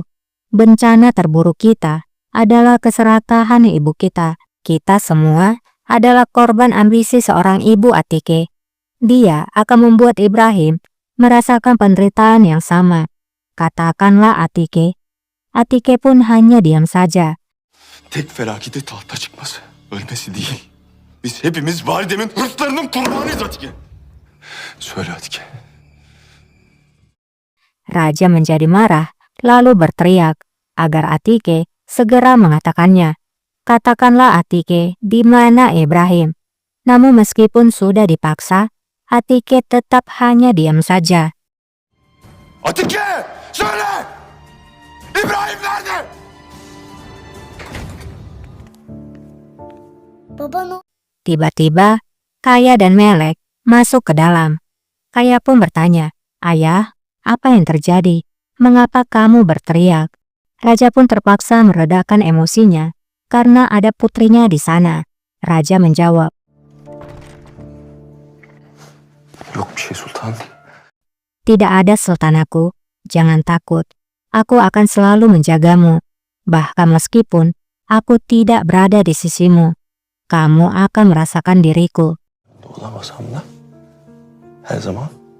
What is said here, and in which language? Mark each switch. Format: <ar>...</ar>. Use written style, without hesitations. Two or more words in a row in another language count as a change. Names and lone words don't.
<id>Bencana terburuk kita adalah keserakahan ibu kita. Kita semua adalah korban ambisi seorang ibu, Atike. Dia akan membuat Ibrahim merasakan penderitaan yang sama. Katakanlah, Atike. Atike pun hanya diam saja.</id> <tr>Tek felaketi tahta çıkması. Ölmesi değil. Biz hepimiz validemin hırslarının kurbanıyız Atike. Söyle Atike.</tr> <id>Raja menjadi marah, lalu berteriak agar Atike segera mengatakannya. Katakanlah, Atike, di mana Ibrahim? Namun meskipun sudah dipaksa, Atike tetap hanya diam saja.</id> <tr>Atike! Söyle! İbrahim nerede?</tr> <id>Tiba-tiba, Kaya dan Melek masuk ke dalam. Kaya pun bertanya, ayah, apa yang terjadi? Mengapa kamu berteriak? Raja pun terpaksa meredakan emosinya karena ada putrinya di sana. Raja menjawab,</id> <tr>Yok bir şey sultan.</tr> <id>tidak ada sultanku, jangan takut. Aku akan selalu menjagamu. Bahkan meskipun aku tidak berada di sisimu, kamu akan merasakan diriku.</id> <tr>Olamasam da her zaman</tr>